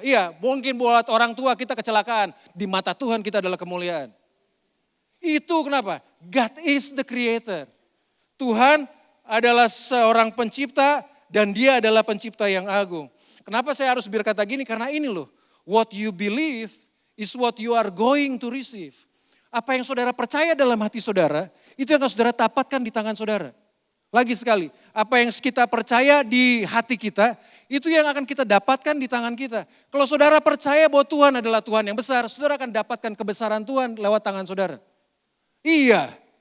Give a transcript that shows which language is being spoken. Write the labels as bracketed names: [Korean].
[Indonesian] Iya, mungkin buat orang tua kita kecelakaan. Di mata Tuhan kita adalah kemuliaan. Itu kenapa? [English] God is the creator. [Indonesian] Tuhan adalah seorang pencipta dan dia adalah pencipta yang agung. Kenapa saya harus berkata gini? Karena ini loh. [English] What you believe is what you are going to receive. [Indonesian] Apa yang saudara percaya dalam hati saudara, itu yang akan saudara dapatkan di tangan saudara. Lagi sekali, apa yang kita percaya di hati kita, itu yang akan kita dapatkan di tangan kita. Kalau saudara percaya bahwa Tuhan adalah Tuhan yang besar, saudara akan dapatkan kebesaran Tuhan lewat tangan saudara. Iya,